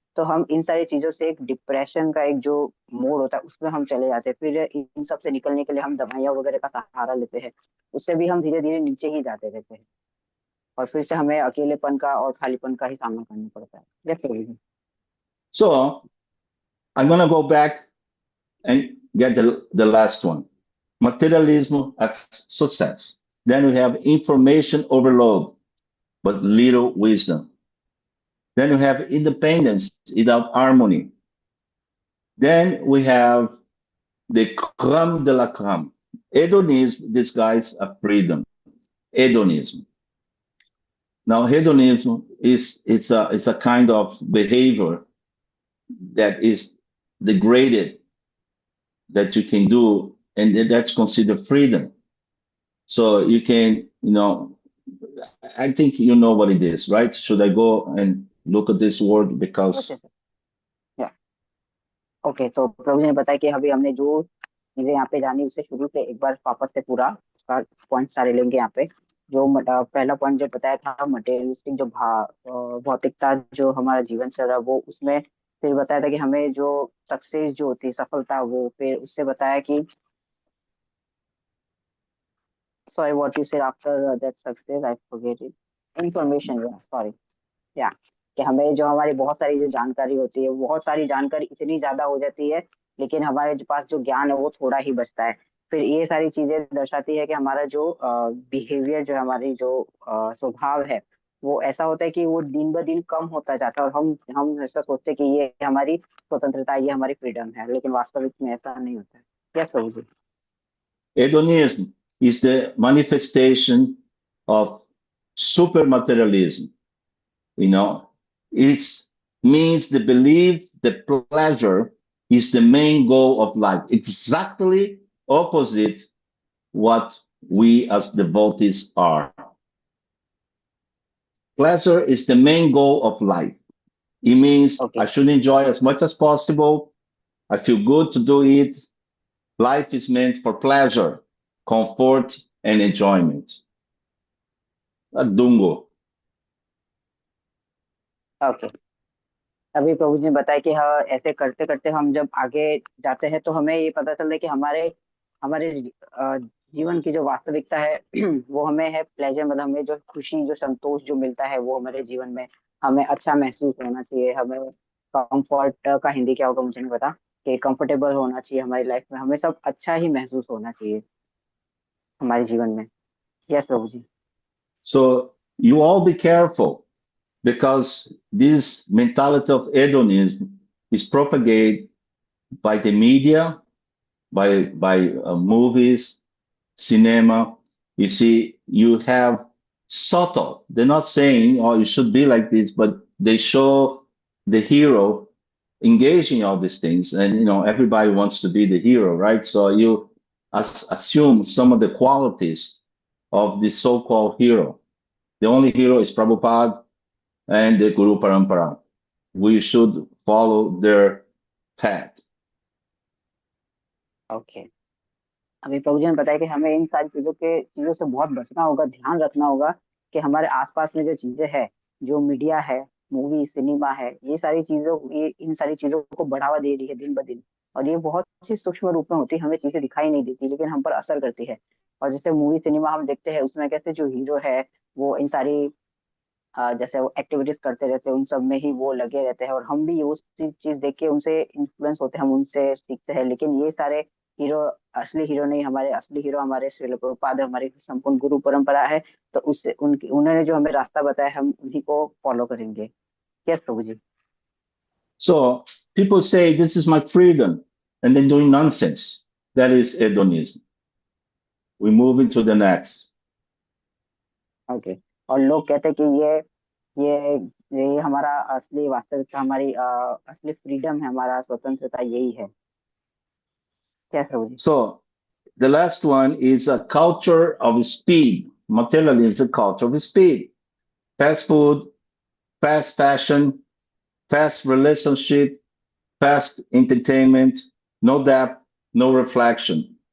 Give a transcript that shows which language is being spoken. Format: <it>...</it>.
<hi>तो हम इन सारी चीजों से एक डिप्रेशन का एक जो मोड होता है उसमें हम चले जाते हैं। फिर इन सब से निकलने के लिए हम दवाइयाँ वगैरह का सहारा लेते हैं, उससे भी हम धीरे धीरे नीचे ही जाते रहते हैं और फिर से हमें अकेलेपन का और खालीपन का ही सामना करना पड़ता है।</hi> <en>Definitely. So I'm going to go back and get the last one. Materialism as success. Then we have information overload, but little wisdom. Then we have independence without harmony. Then we have the crème de la crème. Hedonism disguised as freedom. Hedonism. Now, hedonism is a kind of behavior that is degraded that you can do, and that's considered freedom. So you can, I think you know what it is, right? Should I go and look at this word because Okay, sir. Yeah.</en> <hi>Okay, तो प्रभु जी ने बताया कि अभी हमने जो चीजें यहाँ पे जानी उसे शुरू से एक बार वापस से पूरा पॉइंट सारे लेंगे यहाँ पे। जो पहला पॉइंट जो बताया था मटेरियलिस्टिक जो भौतिकता जो हमारा जीवन चल रहा है वो, उसमें फिर बताया था कि हमें जो सक्सेस जो होती है सफलता, वो फिर उससे बताया कि</hi> <en>sorry what you said after that success I forget it, information, yeah sorry, yeah,</en> <hi>कि हमें जो हमारी बहुत सारी जो जानकारी होती है, बहुत सारी जानकारी इतनी ज्यादा हो जाती है लेकिन हमारे जो पास जो ज्ञान है वो थोड़ा ही बचता है। फिर ये सारी चीजें दर्शाती है कि हमारा जो बिहेवियर जो हमारी जो स्वभाव है वो ऐसा होता है कि वो दिन ब दिन कम होता जाता है और हम ऐसा सोचते हैं कि ये हमारी स्वतंत्रता, ये हमारी फ्रीडम है, लेकिन वास्तविक में ऐसा नहीं होता है। Yes Prabhu ji.</hi> <en>hedonism is the manifestation of super materialism? It means the belief that pleasure is the main goal of life. Exactly opposite what we as devotees are. Pleasure is the main goal of life. It means Okay. I should enjoy as much as possible. I feel good to do it. Life is meant for pleasure, comfort, and enjoyment. Dungo.</en> <hi>Okay, अभी प्रभु जी ने बताया कि हाँ ऐसे करते करते हम जब आगे जाते हैं तो हमें ये पता चलता है कि हमारे हमारे जीवन की जो वास्तविकता है वो हमें है प्लेजर, मतलब हमें जो खुशी जो संतोष जो मिलता है वो हमारे जीवन में हमें अच्छा महसूस होना चाहिए। हमें कंफर्ट का हिंदी क्या होगा मुझे नहीं पता, कि कंफर्टेबल होना चाहिए हमारी लाइफ में, हमें सब अच्छा ही महसूस होना चाहिए हमारे जीवन में। Yes Prabhu ji.</hi> <en>So you all be careful, because this mentality of hedonism is propagated by the media, by movies, cinema. You see, you have subtle. They're not saying, "Oh, you should be like this," but they show the hero engaging all these things, and everybody wants to be the hero, right? So you assume some of the qualities of the so-called hero. The only hero is Prabhupada and the Guru Parampara. We should follow their path.</en> <hi>Okay, अभी प्रभु जी ने बताया कि हमें इन सारी चीजों से बहुत बचना होगा, ध्यान रखना होगा कि हमारे आसपास में जो चीजें हैं, जो मीडिया है, मूवी सिनेमा है, ये इन सारी चीजों को बढ़ावा दे रही है दिन ब दिन। और ये बहुत ही सूक्ष्म रूप में होती है, हमें चीजें दिखाई नहीं देती लेकिन हम पर असर करती है। और जैसे मूवी सिनेमा हम देखते हैं उसमें कैसे जो हीरो है वो इन सारी जैसे वो एक्टिविटीज करते रहते हैं, उन सब में ही वो लगे रहते हैं और हम भी वो चीज देख के उनसे इन्फ्लुएंस होते हैं, हम उनसे सीखते हैं। लेकिन ये सारे हीरो असली हीरो नहीं, हमारे असली हीरो हमारे श्रील प्रभुपाद, हमारी संपूर्ण गुरु परंपरा है। तो उससे उन्होंने जो हमें रास्ता बताया हम उन्हीं को फॉलो करेंगे। Yes Prabhu ji.</hi> <en>So people say, "This is my freedom," and then doing nonsense. That is hedonism. We move into the next.</en> <hi>Okay, और लोग कहते हैं कि ये ये हमारा असली वास्तविकता, हमारी असली फ्रीडम है, हमारा स्वतंत्रता यही है।</hi> <en>Yes, Prabhuji. So the last one is a culture of speed. Materialism is a culture of speed. Fast food, fast fashion, fast relationship, fast entertainment, no depth, no reflection.</en>